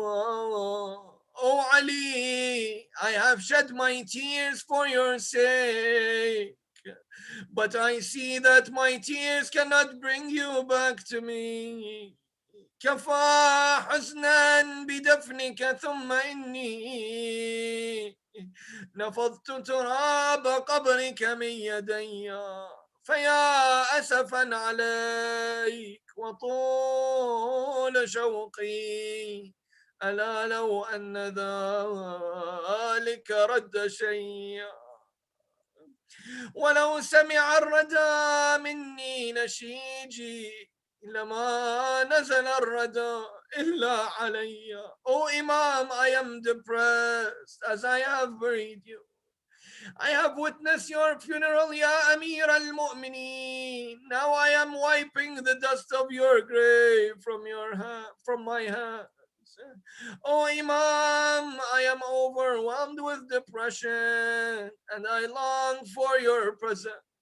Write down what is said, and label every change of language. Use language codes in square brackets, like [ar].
[en] Oh Ali, I have shed my tears for your sake, but I see that my tears cannot bring you back to me. [ar] كفى حزنا بدفنك ثم إني نفضت تراب قبرك من يدي فيا أسفا عليك وطول شوقي ألا لو أن ذلك رد شيئا ولو سمع الردى مني نشيجي لما نزل الردى إلا علي. [en] O Imam, I am depressed as I have buried you. I have witnessed your funeral, Ya Ameer al-Mu'mineen. Now I am wiping the dust of your grave from my hands. Oh Imam, I am overwhelmed with depression and I long for your presence.